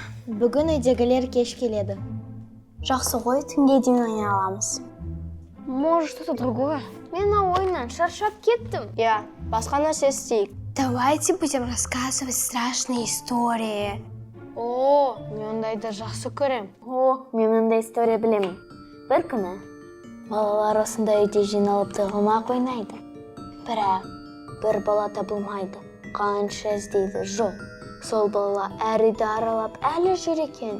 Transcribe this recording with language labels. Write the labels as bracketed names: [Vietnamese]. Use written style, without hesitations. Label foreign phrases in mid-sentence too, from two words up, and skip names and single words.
[Kazakh] Бүгін үйдегілер кеш келеді. Жақсы ғой, түнге дейін ойнай аламыз. [Russian] Может, что-то другое? [Kazakh] Мен мына ойыннан шаршап кеттім. Я, басқа нәрсе істейік. [Russian] Давайте будем рассказывать страшные истории. [Kazakh] О, мен ондайды жақсы көрем. О, мен ондай история білемін. Бір күні балалар осындай үйде жиналып тығылмақ ойнайды. Бірақ бір бала табылмайды. Қанша іздейді, жоқ. Сол бала әр үйді аралап әлі жүр екен.